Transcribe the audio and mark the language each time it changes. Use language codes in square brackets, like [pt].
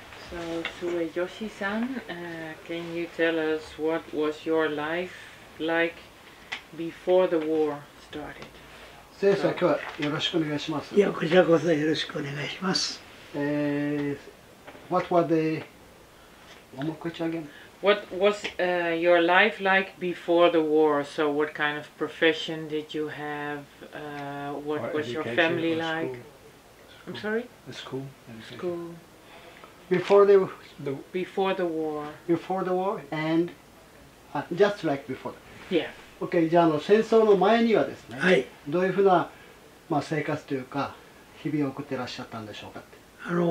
[en] So Sueyoshi-san, can you tell us what was your life like before the war started? [ja] 先生、今日はよろしくお願いします。いや、こちらこそよろしくお願いします。 [en] What was the one more question again? What was your life like before the war? So what kind of profession did you have? What was your family like? I'm sorry? School. School. Before the Before the war. Before the war and just like before. Yeah. [ja] OK、じゃあ戦争の前にはですね、はい、どういうふうな、生活というか日々を送ってらっしゃったんでしょうかって。